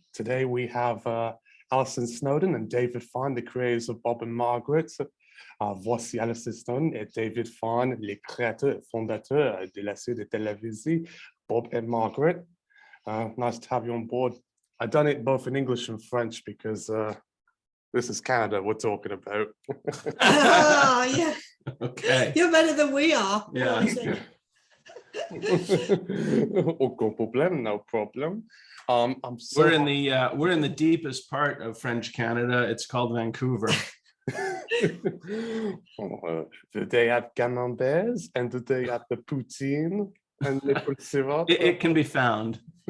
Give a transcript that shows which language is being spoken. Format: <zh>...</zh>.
<en>Today we have Alison Snowden and David Fine, the creators of Bob and Margaret.</en> <fr>Voici Alison Snowden et David Fine, les créateurs et fondateurs de la série de télévision Bob and Margaret.</fr> <en>Nice to have you on board. I've done it both in English and French because this is Canada we're talking about. Oh, yeah. Okay. You're better than we are. Yeah.</en> <fr>Aucun problème,</fr> <en>no problem. We're in the deepest part of French Canada. It's called Vancouver. Do they have camemberts and do they have the poutine and maple syrup? It can be found.</en>